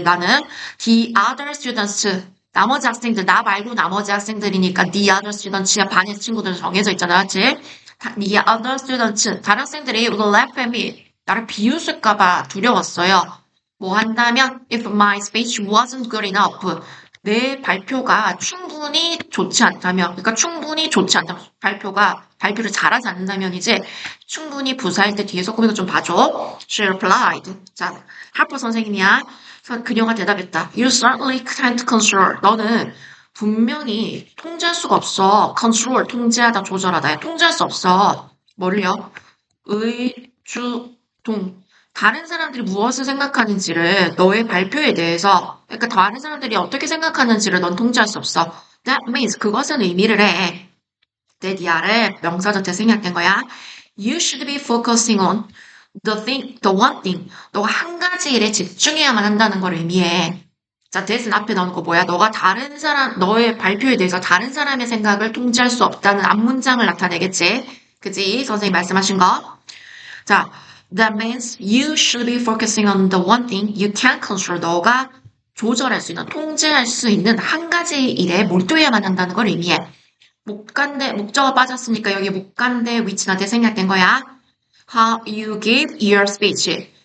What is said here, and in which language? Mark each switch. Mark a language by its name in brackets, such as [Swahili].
[Korean] 나는 [English] the other students. [Korean] 나머지 학생들, 나 말고 나머지 학생들이니까 the other students야 반의 친구들 정해져 있잖아. 맞지? [English] the other students. [Korean] 다른 학생들이 [English] would laugh at me. [Korean] 나를 비웃을까봐 두려웠어요. 뭐 한다면 [English] if my speech wasn't good enough. [Korean] 내 발표가 충분히 좋지 않다면, 그러니까 충분히 좋지 않다면, 발표를 잘하지 않는다면 이제 충분히 부사할 때 뒤에서 꾸미고 좀 봐줘. [English] She replied. [Korean] 자, 하프 선생님이야. 그녀가 대답했다. [English] You certainly can't control. [Korean] 너는 분명히 통제할 수가 없어. control, 통제하다, 조절하다. 통제할 수 없어. 뭐를요? 의주동. 다른 사람들이 무엇을 생각하는지를 너의 발표에 대해서, 그러니까 다른 사람들이 어떻게 생각하는지를 넌 통제할 수 없어. [English] That means [Korean] 그것은 의미를 해. that 아래 명사절 때 생략된 거야. [English] You should be focusing on the one thing. [Korean] 너가 한 가지 일에 집중해야만 한다는 걸 의미해. 자, that은 앞에 넣은 거 뭐야? 너의 발표에 대해서 다른 사람의 생각을 통제할 수 없다는 앞문장을 나타내겠지? 그지? 선생님 말씀하신 거. 자, [English] that means you should be focusing on the one thing you can control. [Korean] 너가 조절할 수 있는, 통제할 수 있는 한 가지 일에 몰두해야만 한다는 걸 의미해. 목적어 빠졌으니까 여기 목간대 위치나 대 생략된 거야. [English] How you give your speech.